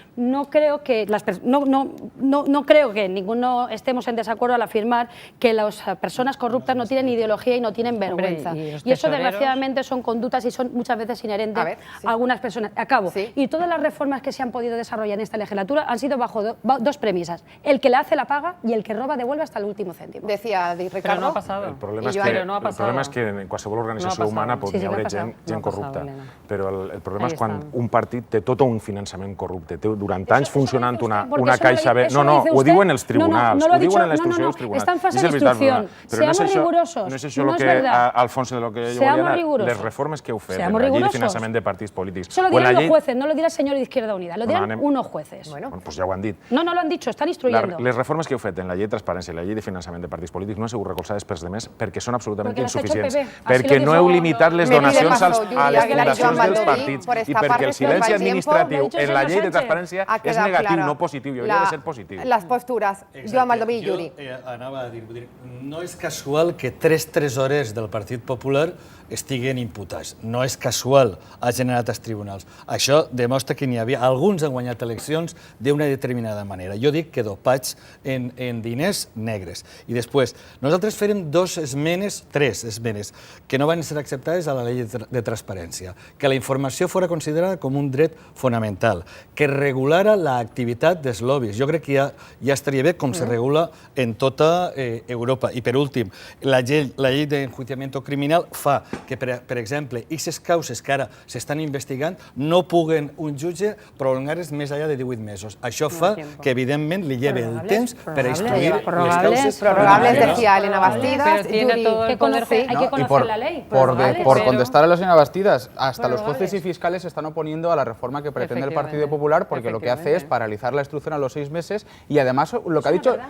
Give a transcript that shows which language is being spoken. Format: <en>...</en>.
<es>No creo que no creo que ninguno estemos en desacuerdo al afirmar que las personas corruptas no tienen ideología y no tienen vergüenza. Y eso desgraciadamente son conductas y son muchas veces inherentes a algunas personas. Acabo. Y todas las reformas que se han podido desarrollar en esta legislatura han sido bajo dos premisas: el que la hace la paga y el que roba devuelve hasta el último cèntim. Decía Ricardo.</es> <ca>Però no ha passat. El problema és que en qualsevol organització humana pot hi haver gent corrupta, però el problema és quan un partit té tot un finançament corrupte, té durant anys funcionant una caixa B. No, ho diuen els tribunals, ho diuen en la instrucció dels tribunals.</ca> <es>Está en fase de instrucción. Seamos rigurosos.</es> <ca>No és això el que, Alfonso,</ca> <es>de lo que</es> <ca>jo volia, les reformes que heu fet en la llei de finançament de partits polítics.</ca> <es>Eso lo dirán los jueces, no lo dirá el señor de Izquierda Unida, lo dirán unos jueces. Bueno, pues</es> <ca>ja ho han dit.</ca> <es>No lo han dicho, están instruyendo.</es> <ca>Les reformes que heu fet en la llei de transparència i la llei de finançament de partits polítics no han sigut recolzades pels demés perquè són absolutament insuficients. Perquè no heu limitat les donacions a les fundacions dels partits i perquè el silenci administratiu en la llei de transparència és negatiu, no positiu, i hauria de ser positiu. Les postures. Joan Baldoví i Yuri. Anava a dir, no és casual que 3 tresorers del Partit Popular estiguen imputats. No és casual, ha generat els tribunals. Això demostra que n'hi havia... Alguns han guanyat eleccions d'una determinada manera. Jo dic que dopats en diners negres. I després, nosaltres farem 3 esmenes, que no van ser acceptades a la llei de transparència. Que la informació fora considerada com un dret fonamental. Que regulara l'activitat dels lobbies. Jo crec que ja estaria bé com se regula en tota Europa. I per últim, la llei d'enjuiciamiento criminal fa que, per exemple, aquestes causes que ara s'estan investigant no puguen un jutge prolongar-les més enllà de 18 mesos. Això fa que, evidentment, li lleve el temps per a instruir les causes.</ca> <es>Prorrogables, decía Elena Bastidas. Hay que conocer la ley. Por contestar a la señora Bastidas, hasta los jueces y fiscales se están oponiendo a la reforma que pretende el Partido Popular porque lo que hace es paralizar la instrucción a los 6 meses y además lo que ha dicho...</es>